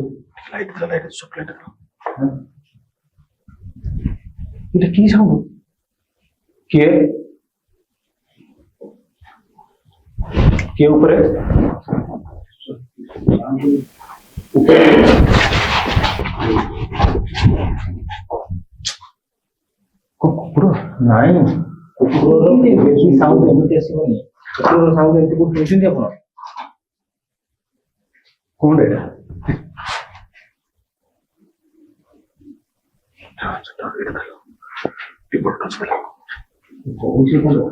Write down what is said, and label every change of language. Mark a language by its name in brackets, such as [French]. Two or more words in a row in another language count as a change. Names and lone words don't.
[Bangla] লাইট সব লাইট এটা কি সাউন্ড কে কে উপরে কুকুর [Odia] ନାଇଁ କୁକୁରର ବେଶୀ ସାଉଣ୍ଡ ଏମିତି ଆସିବନି କୁକୁରର ସାଉଣ୍ଡ ଏମିତି କୋଉଠି ଶୁଣିଛନ୍ତି ଆପଣ କଣ ଏଇଟା କହୁଛି କଣ